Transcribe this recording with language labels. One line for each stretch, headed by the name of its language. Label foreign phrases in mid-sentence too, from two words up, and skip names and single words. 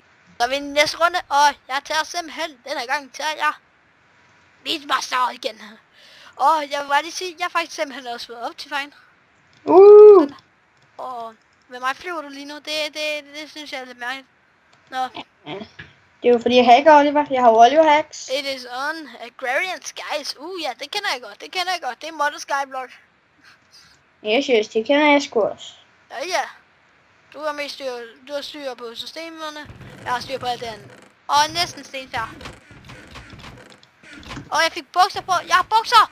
Danish: Så er vi i den næste runde, og jeg tager simpelthen den her gang til jeg Meatmaster igen. Og jeg vil bare lige sige, jeg har faktisk simpelthen også været op til fejn. Og med mig flyver du lige nu, det synes jeg er lidt mærkeligt. Nå. Det er jo fordi jeg hacker, Oliver. Jeg har Oliver hacks.
English: It is on Agrarian Skies.
Danish: Ja, det kender jeg godt. Det er Modder Skyblock. Yes, det kender jeg sgu også. Ja. Du har styr på systemerne. Jeg har styr på alt det andet. Og næsten stensfærd. Og jeg fik bukser på. Jeg har bukser!